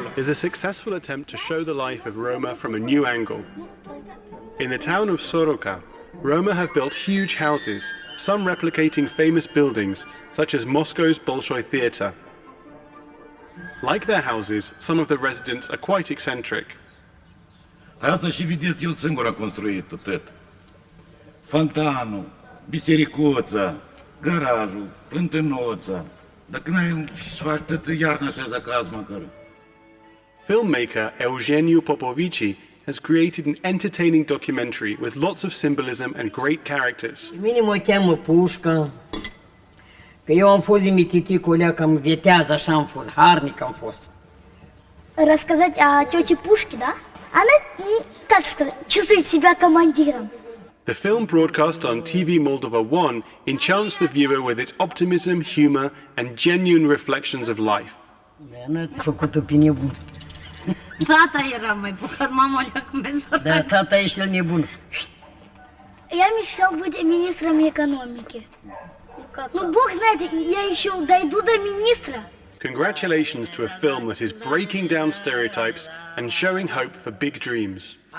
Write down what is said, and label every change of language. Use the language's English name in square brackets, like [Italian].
[English] Theatre is a successful attempt to show the life of Roma from a new angle. In the town of Soroka, Roma have built huge houses, some replicating famous buildings, such as Moscow's Bolshoi Theatre. Like their houses, some of the residents are quite eccentric. [Romanian] Asta și vedeți, el singur a construit tot. Fontanul, bisericuța, garajul, fântânuța. Dacă n-ai și faci tot iarna așa acasă măcar. [English] Filmmaker Eugeniu Popovici has created an entertaining documentary with lots of symbolism and great characters. [Romanian] Mine mă cheamă Pușca, că eu am fost din Mititicolea, cam vietează, așa am fost, harnic am fost. [Russian] Рассказать о тете Пушке, да? Она, как сказать, чувствует себя командиром. [English] The film, broadcast on TV Moldova 1, enchants the viewer with its optimism, humor, and genuine reflections of life. [Romanian] N-ați făcut-o pe nebun. Tata era mai bogat, mama le-a comenzat. Da, tata e cel nebun. [Russian] Я мечтал быть министром экономики. Ну, бог знает, я еще дойду до министра. [English] Congratulations to a film that is breaking down stereotypes and showing hope for big dreams.